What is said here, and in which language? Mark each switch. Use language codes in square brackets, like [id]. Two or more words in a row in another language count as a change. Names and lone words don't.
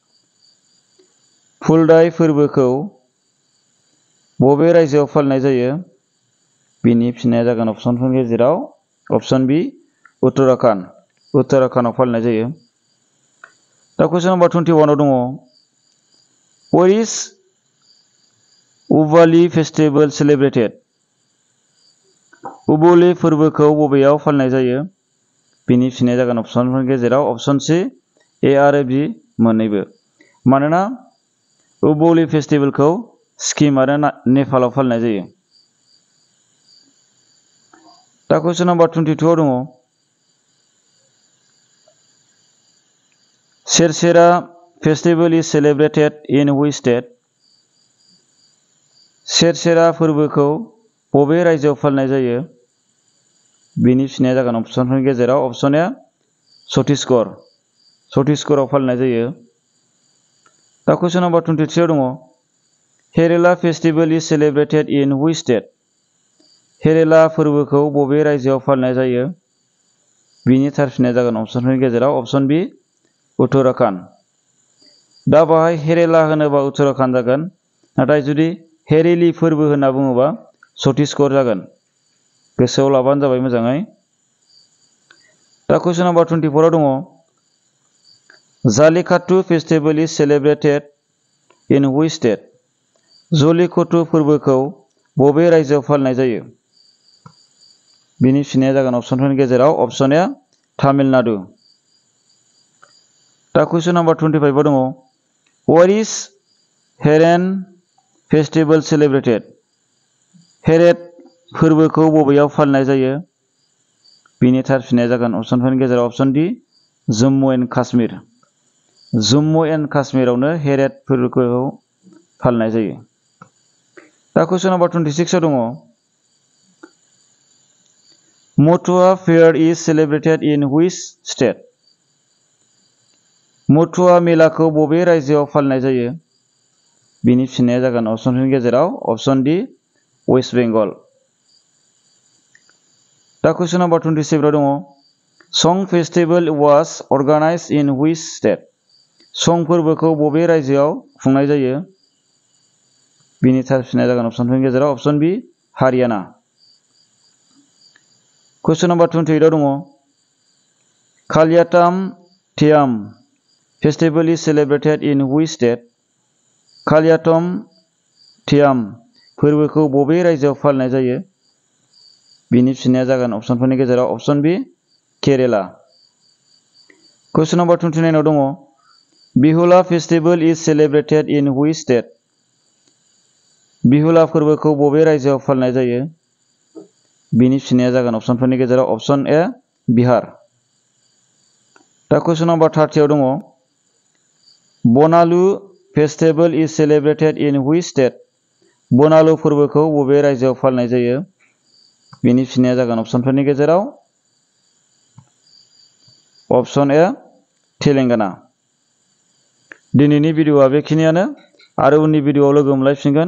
[brx] फुलदाई फोरबोखौ बबे रायजोआव फालिनाय जायो? बिनि फिननाया जागोन अपसनफोरनि गेजेराव अपसन बी उत्तराखन्ड। उत्तराखन्डआव फालिनाय जायो। दा [en] question number 21 [brx] आव दङ [en] where is Ubali festival celebrated? [brx] उबुलि फोरबोखौ बबेयाव फालिनाय जायो? बिनि फिननाया जागोन अपसनफोरनि गेजेराव अपसन सी ए आरो बी मोननैबो। मानोना उबुलि फेस्टिवलखौ सिक्किम आरो नेपालाव फालिनाय जायो। [en] दा question number 22 [brx] आव दङ [en] Sersera festival is celebrated in which state? [brx] सेरसेरा फोरबोखौ बबे रायजोआव फालिनाय जायो? बिनि फिननाया जागोन अपसनफोरनि गेजेराव अपसन ए छत्तीसगढ़। छत्तीसगढ़आव फालिनाय जायो। [en] दा question number 23 [brx] आव दङ [en] Herela festival is celebrated in which state? [brx] हेरेला फोरबोखौ बबे रायजोआव फालिनाय जायो? बिनि थार फिननाया जागोन अपसनफोरनि गेजेराव अपसन बी उत्तराखन्ड। दा बाहाय हेरेला होनोबा उत्तराखन्ड जागोन नाथाय जुदि हेरेली फोरबो होनना बुङोबा छत्तीसगढ़ जागोन। गोसोआव लाबानो जाबाय मोजाङै। [en] दा question number 24 [brx] आव दङ [en] Jalikattu festival is celebrated in which state? [brx] जलिकट्टु फोरबोखौ बबे रायजोआव फालिनाय जायो? बिनि फिननाया जागोन अपसनफोरनि गेजेराव अपसन ए तामिलनाडु। [en] दा question number 25 [brx] आव दङ [en] where is Heren festival celebrated? [brx] हेरेट फोरबोखौ बबेयाव फालिनाय जायो? बिनि थार फिननाया जागोन अपसनफोरनि गेजेराव अपसन डि जम्मु एन्ड काश्मीर। जम्मु एन्ड काश्मीरावनो हेरेट फोरबोखौ फालिनाय जायो। [en] दा question number 26 [brx] आव दङ [en] Mathuwa fair is celebrated in which state? [brx] मथुवा मेलाखौ बबे रायजोआव फालिनाय जायो? बिनि फिननाया जागोन अपसनफोरनि गेजेराव अपसन डि वेस्ट बेंगल। [en] दा question number 27 [brx] आव दङ [en] Sang festival was organised in which state? [brx] सं फोरबोखौ बबे रायजोआव खुंनाय जायो? बिनि थार फिननाया जागोन अपसनफोरनि गेजेराव अपसन बि हारियाना। [en] question number 28 [brx] आव दङ [en] Kaliatam Thiyam festival is celebrated in which state? [brx] कालियाटम थियाम फोरबोखौ बबे रायजोआव फालिनाय जायो? बिनि फिननाया जागोन अपसनफोरनि गेजेराव अपसन बि केरेला। [en] question number 29 [brx] आव दङ [en] Bihula festival is celebrated in which state? [brx] बिहुला फोरबोखौ बबे रायजोआव फालिनाय जायो? बिनि फिननाया जागोन अपसनफोरनि गेजेराव अपसन ए बिहार। [en] दा question number 30 [brx] आव दङ [en] Banalu festival is celebrated in which state? [brx] बनालु फोरबोखौ बबे रायजोआव फालिनाय जायो? बिनि फिननाया जागोन अपसनफोरनि गेजेराव अपसन ए तेलेंगाना। दिनैनि भिडिअआ बेखिनियानो आरो उननि भिडिअआव लोगो मोनलायफिनगोन।